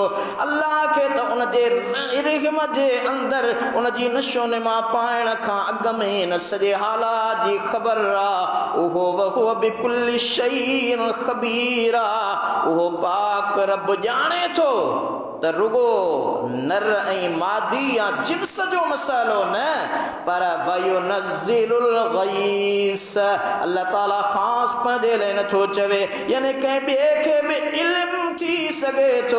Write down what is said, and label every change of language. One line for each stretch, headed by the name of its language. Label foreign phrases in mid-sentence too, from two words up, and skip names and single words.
Sindhi: अल्लाह खे त उन जे रिहम जे अंदरि उन जी नशो निमा पाइण खां अॻु में इन सॼे हालात जी ख़बर आ।
Arabic: उहो وهو بكل شيء خبيرا,
Sindhi: उहो पाक रब ॼाणे थो त रुगो नर ऐं मादी या जिन्स जो मसालो न, पर
Arabic: وينزل الغيث.
Sindhi: अल्लाह ताला ख़ास पंहिंजे लाइ नथो चवे, यानी कंहिं ॿिए खे बि इल्म थी सघे थो।